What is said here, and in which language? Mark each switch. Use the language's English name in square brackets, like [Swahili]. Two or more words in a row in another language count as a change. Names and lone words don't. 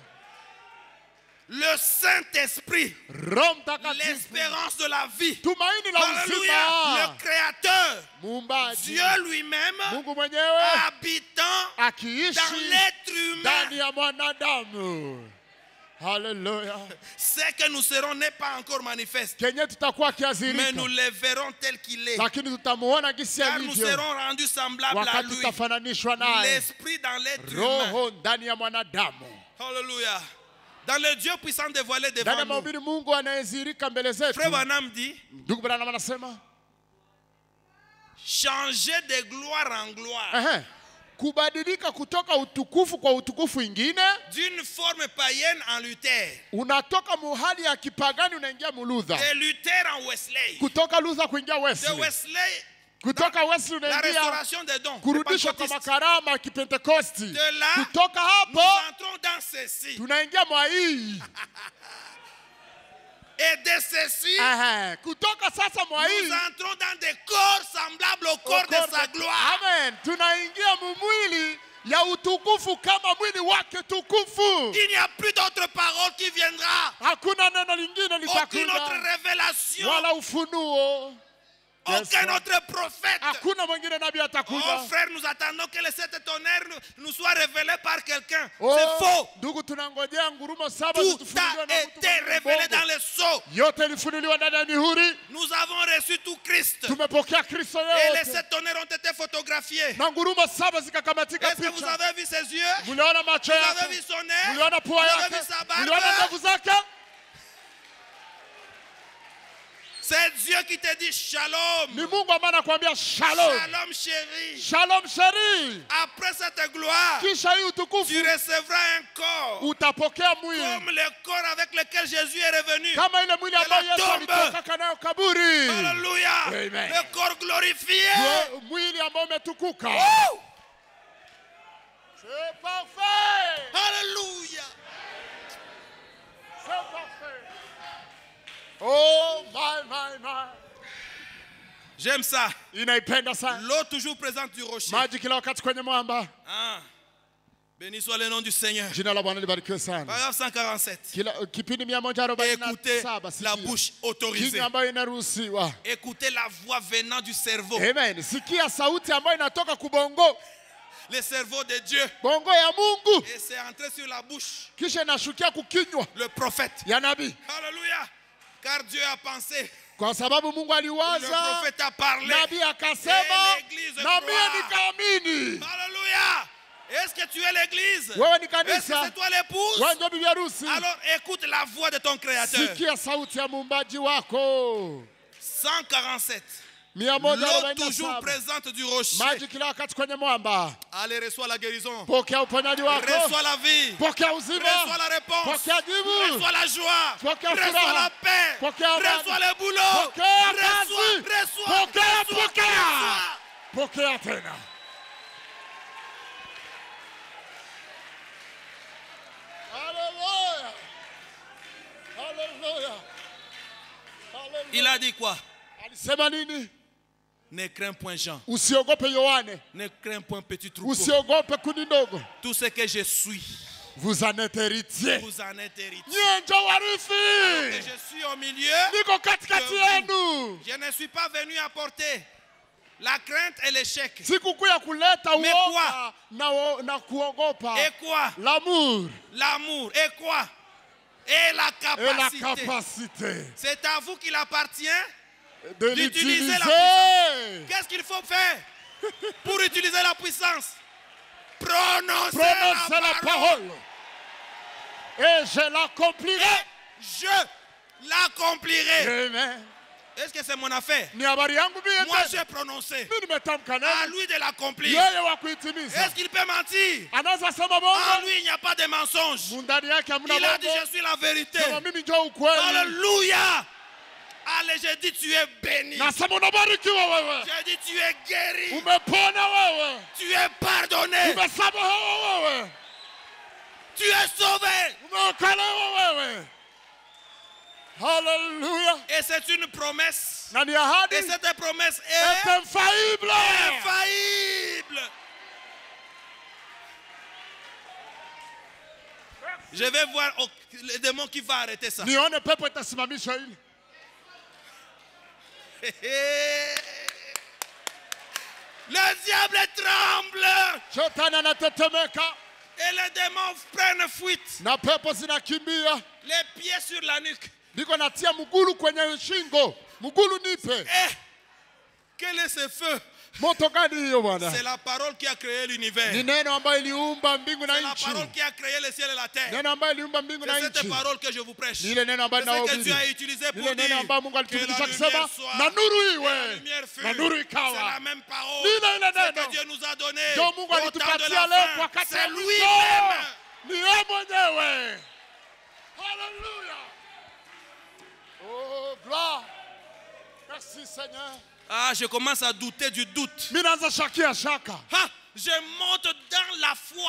[French] Le Saint-Esprit, [Swahili] Roho Mtakatifu, [French] l'espérance de la vie. [Swahili] tumaini la [French] Alléluia. [Swahili] uzima, [French] Le Créateur, [Swahili] muumbaji, [French] Dieu lui-même, [Swahili] Mungu mwenyewe [French] habitant dans [Swahili] akiishi [French] l'être humain. [Swahili] ndani ya mwanadamu. Haleluya. [French] C'est que nous serons n'est pas encore manifeste, [Swahili] Kenye tutakuwa [French] mais [Swahili] kiazirika, [French] nous le verrons tel qu'il est. [Swahili] lakini tutamuona gisi [French] Car nous [Swahili] alivyo [French] serons rendus semblables à [Swahili] wakati [French] lui. [Swahili] tutafananishwa naye. [French] L'esprit dans l'être humain. [Swahili] Roho ndani ya mwanadamu. [French] Alléluia. Dans le Dieu puissant dévoilé [Swahili] Ndani [French] devant [Swahili] ya [French] nous. [Swahili] mahubiri Mungu anayezirika mbele zetu. [French] Frère Branham dit, [Swahili] Ndugu Branham anasema, [French] changer de gloire en gloire. [Swahili] ehe, kubadilika kutoka utukufu kwa utukufu ingine, [French] D'une forme païenne en Luther. [Swahili] unatoka muhali ya kipagani unaingia muludha, [French] De Luther en Wesley. [Swahili] kutoka Luther kuingia [French] De Wesley, Wesley, [Swahili] kutoka Wesley [French] la [Swahili] unaingia [French] restauration des dons. [Swahili] kurudishwa kwa [French] Pentecôtistes. [Swahili] makarama ya Kipentekosti. [French] De là, [Swahili] Kutoka [French] nous [Swahili] hapo [French] entrons dans ceci. [Swahili] tunaingia mwa hii. [French] Et de ceci, [Swahili] Ehe, kutoka sasa mwa [French] nous [Swahili] hii [French] entrons dans des corps semblables au corps de sa gloire. Amen. [Swahili] Tunaingia mumwili ya utukufu kama mwili wake tukufu. [French] Il n'y a plus d'autre parole qui viendra. [Swahili] Hakuna neno lingine [French] Aucune autre [Swahili] litakuja [French] révélation. [Swahili] wala ufunuo. Yes, [French] Aucun [English] Lord. [French] autre prophète. [Swahili] Hakuna mwingine nabii [French] Oh [Swahili] atakuja. [French] frère, nous attendons que le sept tonnerre nous soit révélé par quelqu'un. [Swahili] Oh, [French] C'est faux. [Swahili] ndugu, tunangojea ngurumo saba [French] Tout [Swahili] zitufunuliwe [French] a [Swahili] na mtu [French] été [Swahili] mwenye [French] révélé [Swahili] bongo. [French] dans le sceau. [Swahili] Yote ilifunuliwa ndani ya mihuri. [French] Nous avons reçu tout Christ. [Swahili] Tumepokea Kristo [French] Et les [Swahili] yote [French] sept tonnerres ont été photographiés. [Swahili] na ngurumo saba zikakamatika [French] Est-ce que vous [Swahili] picha. [French] avez vu ses yeux? [Swahili] Muliona macho [French] Vous avez vu [Swahili] yake, [French] son nez? [Swahili] muliona [French] Vous [Swahili] pua [French] avez [Swahili] yake, [French] vu sa [Swahili] muliona [French] barbe? [Swahili] ndevu zake. [French] C'est Dieu qui te dit shalom. [Swahili] Ni Mungu ambaye anakuambia shalom. [French] Shalom chéri. [Swahili] Shalom sheri. [French] Après cette gloire, [Swahili] Kisha hii utukufu [French] tu recevras un corps [Swahili] utapokea mwili [French] comme le corps avec lequel Jésus est revenu. [Swahili] kama ile mwili ambayo [French] la [Swahili] Yesu [French] tombe. [Swahili] alitoka nayo kaburi. [French] Alléluia. Amen. Le corps glorifié. [Swahili] Mwili ambao umetukuka. Woo! [French] C'est parfait. Alléluia. C'est parfait. [English] Oh my. [French] J'aime ça. [Swahili] Inaipenda sana. [French] L'eau toujours présente du rocher. [Swahili] Maji kila wakati kwenye mwamba. [French] Ah. Béni soit le nom du Seigneur. [Swahili] Jina la Bwana libarikiwe sana. [French] Paragraphe 147. [Swahili] Kila kipindi [French] Écoutez 147 la bouche autorisée. [Swahili] kinywa ambayo inaruhusiwa. [French] Écoutez la voix venant du cerveau. Amen. [Swahili] Sikia sauti ambayo inatoka kubongo. [French] Le cerveau de Dieu. [Swahili] Bongo ya Mungu. [French] Et c'est entré sur la bouche. [Swahili] Kisha inashukia kukinywa [French] Le prophète. [Swahili] ya nabii. [French] Alléluia. Car Dieu a pensé. [Swahili] Kwa sababu Mungu [French] Le [Swahili] aliwaza, [French] prophète a parlé. [Swahili] nabii akasema, [French] Et l'église [Swahili] na mimi [French] croit. [Swahili] nikaamini. [French] Alléluia. Est-ce que tu es l'église? [Swahili] Wewe ni [French] Est-ce que [Swahili] kanisa, [French] c'est toi l'épouse? [Swahili] wewe ndio bibi harusi. [French] Alors écoute la voix de ton créateur. [Swahili] Sikia sauti ya muumbaji wako. 147. [French] L'eau toujours 147. présente du rocher. [Swahili] Maji kila wakati kwenye mwamba. [French] Allez, reçois la guérison. [Swahili] Pokea uponyaji wako. [French] Reçois la vie. [Swahili] Pokea uzima. [French] Reçois la réponse. [Swahili] Pokea jibu. [French] Reçois la joie. [Swahili] Pokea [French] Reçois [Swahili] furaha. [French] la paix. [Swahili] Pokea amani. [French] Reçois le boulot. [Swahili] Pokea [French] Reçois, [Swahili] kazi. [French] reçois, [Swahili] Pokea, [French] reçois, [Swahili] pokea. [French] reçois. [Swahili] Pokea tena. [English] Hallelujah. Hallelujah. Hallelujah. [French] Il a dit quoi? [Swahili] Alisema nini? [French] Ne crains point Jean. [Swahili] Usiogope Yohane. [French] Ne crains point petit troupeau. [Swahili] Usiogope kundi ndogo. [French] Tout ce que je suis, Vous en êtes héritier. vous en êtes héritier. [Swahili] Nyie ndio warithi. [French] Et je suis au milieu. [Swahili] Niko katikati yenu. [French] Je ne suis pas venu apporter la crainte et l'échec. [Swahili] Sikukuya kuleta [French] Mais [Swahili] uoga na kuogopa. [French] Et quoi? L'amour L'amour. Et quoi? Et la et la capacité. capacité C'est à vous qu'il appartient de d'utiliser la l'utiliser. Qu'est-ce qu'il faut faire pour utiliser la puissance? Prononcer Prononcez la la parole. parole. Et je l'accomplirai. Et je l'accomplirai. Amen. Est-ce que c'est mon affaire? [Swahili] Ni habari yangu mie [French] Moi [Swahili] tena. [French] j'ai prononcé. [Swahili] Mimi nimetamka [French] À [Swahili] neno. [French] lui de l'accomplir. [Swahili] Yeye wa kuitimiza. [French] Est-ce qu'il peut mentir? [Swahili] Anaweza sema [French] En [Swahili] bongo. [French] lui il n'y a pas de mensonge. [Swahili] Mundani yake hamna [French] Il a dit [Swahili] bongo. [French] je suis la vérité. [Swahili] Sema mimi ndio ukweli. [French] Alléluia. Allez, j'ai dit tu es béni. [Swahili] Nasema unabarikiwa wewe. [French] J'ai dit tu es guéri. [Swahili] Umepona wewe. [French] Tu es pardonné. [Swahili] Umesamehewa wewe. [French] Tu es sauvé. [Swahili] Umeokolewa wewe. Hallelujah. [French] Et c'est une promesse. [Swahili] Na ni ahadi [French] Et cette promesse est est infaillible. infaillible. Je vais voir le démon qui va arrêter ça. [Swahili] Nione pepo itasimamisha hili. [French] Le diable tremble. [Swahili] Shetani anatetemeka [French] Et les démons prennent fuite. [Swahili] na pepo zinakimbia. [French] Les pieds sur la nuque. [Swahili] Niko natia mgulu kwenye shingo. Mgulu nipe. [French] Eh, quel est ce feu? [Swahili] Moto gani hiyo bwana? [French] C'est la parole qui a créé l'univers. [Swahili] Ni neno ambayo iliumba mbingu na [French] C'est la [Swahili] nchi. [French] parole qui a créé le ciel et la terre. [Swahili] Neno ambayo iliumba mbingu na [French] C'est cette [Swahili] nchi. [French] parole que je vous prêche. [Swahili] Ni ile neno ambayo [French] C'est ce que [Swahili] nahubiri. [French] Dieu a utilisé [Swahili] Ni [French] pour [Swahili] ile [French] dire [Swahili] neno ambayo Mungu [French] que la [Swahili] alitufikisha [French] lumière [Swahili] kusema [French] soit. [Swahili] na nuru [French] La [Swahili] iwe. [French] lumière fut. [Swahili] Na nuru [French] C'est [Swahili] ikawa. [French] la même parole. [Swahili] Ni ile ile [French] Ce [Swahili] neno. [French] que Dieu nous a donné. [Swahili] Ndio Mungu [French] Au temps de [Swahili] alitupatia [French] la [Swahili] leo [French] fin. [Swahili] wakati [French] C'est [Swahili] wa [French] lui-même. [Swahili] mwisho. Ni yeye mwenyewe. Hallelujah. [French] Oh, gloire. Merci Seigneur. Ah, je commence à douter du doute. [Swahili] Mimi naanza shakia shaka. [French] Ah, je monte dans la foi.